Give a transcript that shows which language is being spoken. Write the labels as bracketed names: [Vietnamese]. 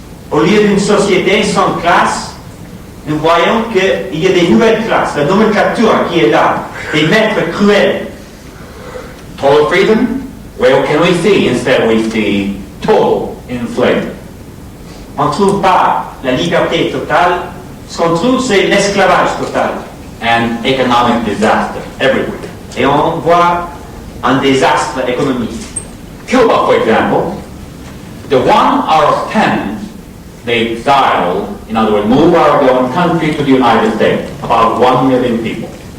[French] Au lieu d'une société sans classe, nous voyons qu'il y a des nouvelles classes, la nomenclature qui est là, des maîtres cruels. [English] Total freedom? Where can we see? Instead we see total enslavement. [French] On ne trouve pas la liberté totale, ce qu'on trouve c'est l'esclavage total. [English] And economic disaster everywhere. [French] Et on voit un désastre économique. [English] Cuba, for example, the 1 out of 10 they exiled, in other words, moved out of their own country to the United States, about 1 million people.